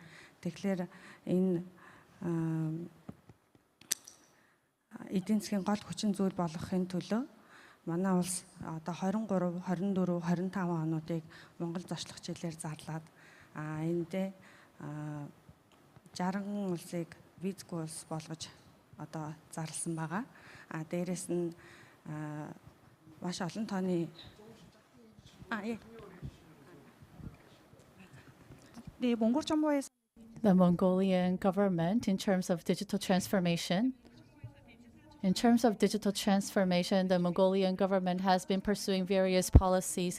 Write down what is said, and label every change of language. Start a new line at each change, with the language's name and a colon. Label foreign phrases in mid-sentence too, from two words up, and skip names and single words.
Mongolian: Тэгэхээр энэ эдийн засгийн гол хүчин зүйл болгохын төлөө манай улс одоо 23, 24, 25 онуудыг Монгол зочлох хичээлээр зарлаад эндээ 60 улсыг визгүй улс болгож одоо зарласан байгаа. Дээрээс нь маш олон тооны
English: The Mongolian government, in terms of digital transformation, the Mongolian government has been pursuing various policies.